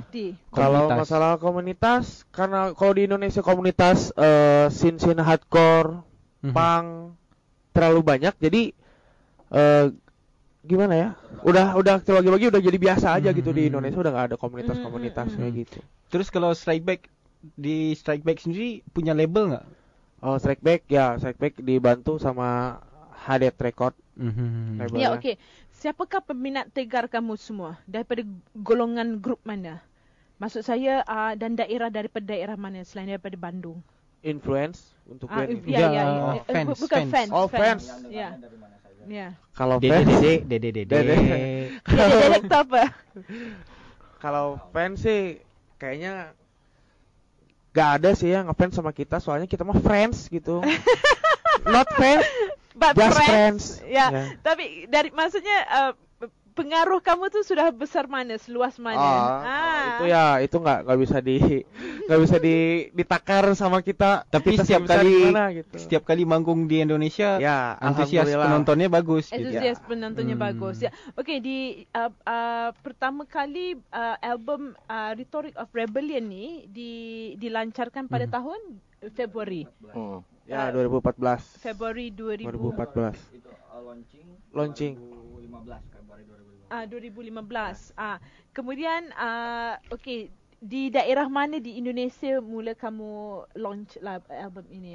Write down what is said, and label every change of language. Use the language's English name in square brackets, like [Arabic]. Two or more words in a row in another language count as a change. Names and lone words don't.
[Indonesian] Kalau masalah komunitas, karena kalau di Indonesia komunitas scene hardcore, punk terlalu banyak, jadi gimana ya? Udah bagi-bagi udah jadi biasa aja gitu di Indonesia, udah nggak ada komunitas kayak gitu. Terus kalau Strike Back sendiri punya label nggak? Oh, Strike Back dibantu sama Hadet Record. Ya, okey. [Malay] Siapakah peminat tegar kamu semua? Daripada golongan grup mana? Maksud saya dan daripada daerah mana selain daripada Bandung? [Indonesian] Influence untuk band. [Malay] Fans. Bukan fans. [Indonesian] Oh, fans. Ya. Kalau fans sih [Malay] Dedek apa? [Indonesian] Kalau fans sih kayaknya gak ada sih yang ngefans sama kita, soalnya kita mah friends gitu. [English] Not fans. But just friends. [Malay] Ya. Tapi dari maksudnya pengaruh kamu tuh sudah besar mana, seluas mana? [Indonesian] Itu nggak bisa ditakar sama kita. Tapi kita setiap kali manggung di Indonesia, ya, antusias penontonnya bagus. Antusias penontonnya bagus. [Malay] Ya. Okey, di pertama kali album Rhetoric of Rebellion ni dilancarkan pada tahun Februari. [Indonesian] Ya, 2014. Februari 2014. Itu launching 2015. [Malay] Kemudian okey, di daerah mana di Indonesia mula kamu launch lah album ini?